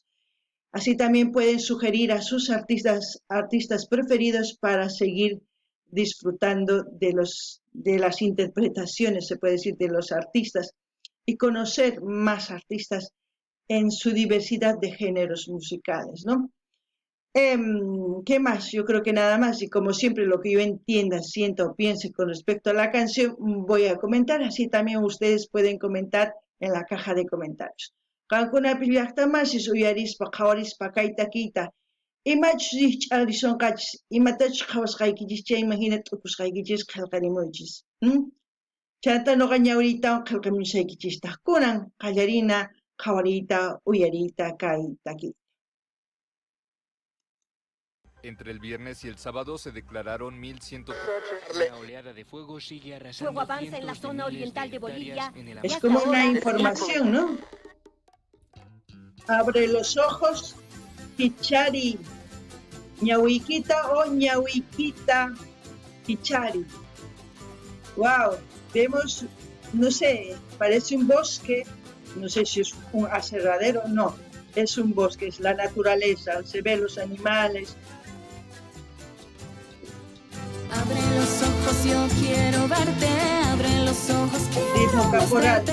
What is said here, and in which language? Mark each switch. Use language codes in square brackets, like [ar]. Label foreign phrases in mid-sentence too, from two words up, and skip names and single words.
[es] Así también pueden sugerir a sus artistas preferidos para seguir disfrutando de las interpretaciones, se puede decir, de los artistas y conocer más artistas en su diversidad de géneros musicales, ¿no? ¿Qué más? Yo creo que nada más, y como siempre lo que yo entienda, sienta o piense con respecto a la canción voy a comentar, así también ustedes pueden comentar en la caja de comentarios. [qu] Qankunapis llaqtamasis uyarispa qhawarispa kay takiyta imachus ch'arisonqachis imatachus qhawasqaykichis chayman hina t'upusqaykichis qillqarimuychis. Chayta noqa ñawriytawan qillqamusaykichistaq kunan qallarina qhawariyta uyariyta kay takiyta. [es] Entre el viernes y el sábado se declararon 1.100. La oleada de fuego sigue arrasando. Fuego avanza en la zona oriental de Bolivia. Es como una información, ¿no? Abre los ojos, [qu] Kichari, ñahuiquita o ñahuiquita Kichari. [es] Wow, vemos, no sé, parece un bosque, no sé si es un aserradero, no, es un bosque, es la naturaleza, se ven los animales. Abre los ojos, yo quiero verte, abre los ojos, quiero mostrarte.